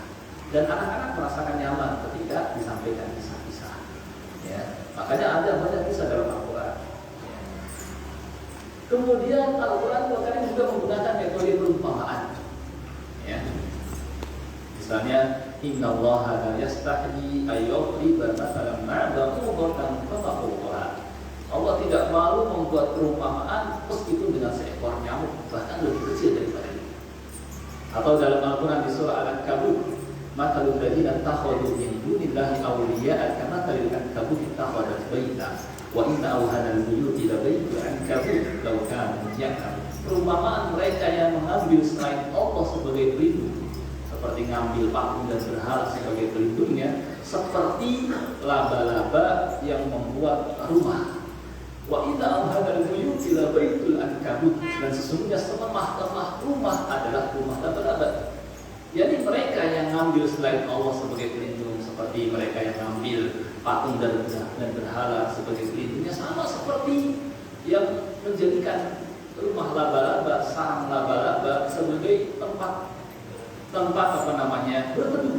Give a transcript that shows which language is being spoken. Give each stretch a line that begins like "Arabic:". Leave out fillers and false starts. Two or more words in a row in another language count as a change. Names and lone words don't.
Indonesian: Dan anak-anak merasakan nyaman ketika disampaikan kisah-kisah. Ya, makanya ada banyak kisah dalam Al-Quran. Ya. Kemudian Al-Quran kadang juga menggunakan metode perumpamaan. Ya. Misalnya,
Arabic: إن الله لا يستحيي أن يضرب مثلا ما بعوضة فما فوقها.
Indonesian: Allah tidak malu membuat perumpamaan meskipun dengan seekor nyamuk, bahkan lebih kecil daripada itu. Atau dalam Al-Quran di surah Al-Ankabut,
Arabic: مثل الذين اتخذوا من دون الله أولياء كمثل العنكبوت اتخذت بيتا وإن أوهن البيوت لبيت العنكبوت لو كانوا يعلمون.
Indonesian: Perumpamaan mereka yang mengambil selain Allah sebagai pelindung, seperti ngambil paku dan berhala sebagai pelindungnya, seperti laba-laba yang membuat rumah.
Arabic: وإن أوهن البيوت لبيت العنكبوت,
Indonesian: dan sesungguhnya selemah-lemah rumah adalah rumah laba-laba. Jadi mereka yang ngambil selain Allah sebagai pelindung, seperti mereka yang ngambil patung dan berhala sebagai pelindungnya, sama seperti yang menjadikan rumah laba-laba, sarang laba-laba sebagai tempat berteduh.